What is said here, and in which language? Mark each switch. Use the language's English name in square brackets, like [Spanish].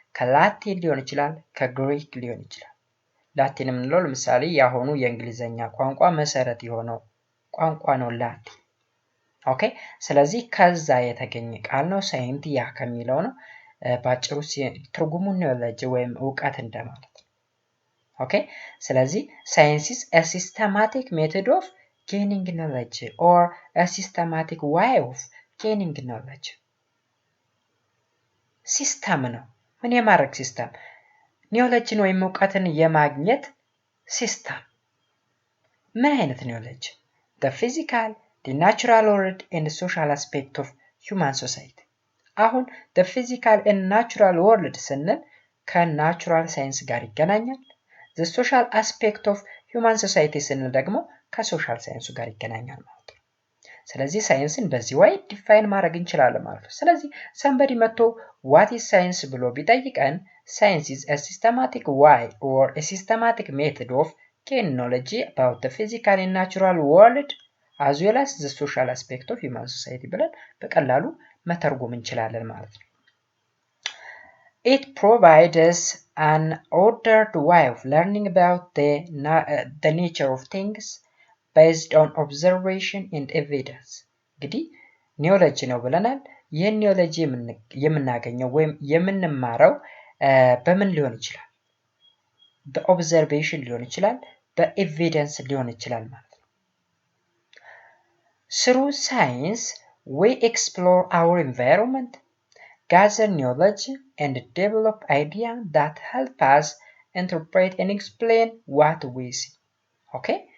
[Amharic] ከላቲን ሊሆን ይችላል፣ ከግሪክ ሊሆን ይችላል። ላቲን የምንለው ለምሳሌ ያሁኑ የእንግሊዘኛ ቋንቋ መሰረት የሆነው ቋንቋ ነው ላቲን። ኦኬ ስለዚህ ከዛ የተገኘ ቃል ነው። ሳይንቲያ ከሚለው ነው። ባጭሩ ትርጉሙ ኖሌጅ ወይም እውቀት እንደማለት ነው። ኦኬ ስለዚህ ሳይንስ [English] is a systematic method of gaining knowledge or a systematic way of gaining knowledge. [Amharic] ሲስተም ነው። ምን የማድረግ ሲስተም? ኖሌጅን ወይም እውቀትን የማግኘት ሲስተም። ምን አይነት ኖሌጅ? [English] the physical, the natural world and the social aspect of human society [Amharic] አሁን [English] the physical and natural world [Amharic] ስንል ከናቹራል ሳይንስ ጋር ይገናኛል [English] the social aspect of human society [Amharic] ስንል ደግሞ ከሶሻል ሳይንሱ ጋር ይገናኛል ማለት ነው ስለዚህ ሳይንስን በዚህ [English] way [Amharic] ዲፋይን ማድረግ እንችላለን ማለት ነው ስለዚህ [English] somebody [Amharic] መጥቶ [English] what is science [Amharic] ብሎ ቢጠይቀን [English] science is a systematic way or a systematic method of gain knowledge about the physical and natural world as well as the social aspect of human society [Amharic] ብለን በቀላሉ መተርጎም እንችላለን ማለት ነው [English] It provides an ordered way of learning about the nature of things based on observation and evidence. [Amharic] እንግዲህ ኒዮሎጂ ነው ብለናል ይህን ኒዮሎጂ የምናገኘው ወይም የምንማረው በምን ሊሆን ይችላል በኦብዘርቬሽን ሊሆን ይችላል በኤቪደንስ ሊሆን ይችላል ማለት ነው [English] Through science we explore our environment gather knowledge and develop ideas that help us interpret and explain what we see. Okay?